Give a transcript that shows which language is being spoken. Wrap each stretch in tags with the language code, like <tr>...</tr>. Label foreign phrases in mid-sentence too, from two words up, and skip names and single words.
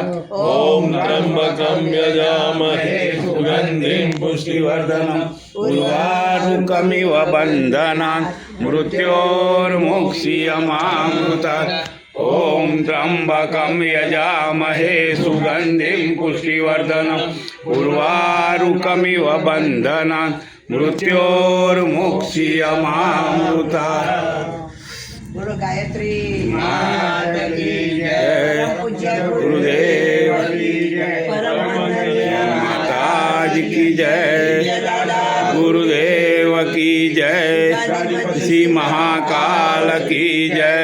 <sa>ओम त्र्यंबकं यजामहे सुगन्धिं पुष्टिवर्धनम् उर्वारुकमिव बन्धनात् मृत्योर्मुक्षीयमामृतात्। ओम त्र्यंबकं यजामहे सुगन्धिं पुष्टिवर्धनम् उर्वारुकमिव बन्धनात् मृत्योर्मुक्षीयमामृतात्।</sa> <hi>बोलो गायत्री माता की जय, गुरुदेव की जय, माताजी की जय, गुरुदेव की जय, श्री महाकाल की जय।</hi>